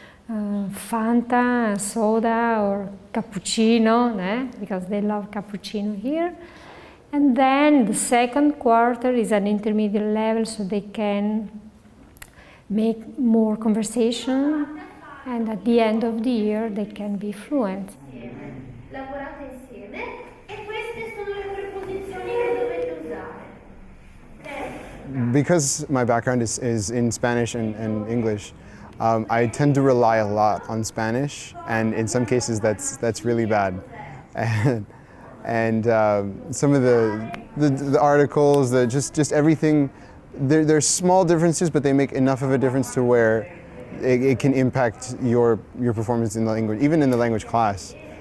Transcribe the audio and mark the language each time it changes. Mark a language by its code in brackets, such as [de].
[en] Fanta, soda, or cappuccino, because they love cappuccino here. And then the second quarter is an intermediate level, so they can make more conversation, and at the end of the year they can be fluent. [it] Lavorate insieme e queste sono le preposizioni che dovete usare. [en] Because my background is in Spanish and English, I tend to rely a lot on Spanish, and in some cases that's really bad. And some of the articles, just everything, there's small differences, but they make enough of a difference to where it can impact your performance in the language, even in the language class.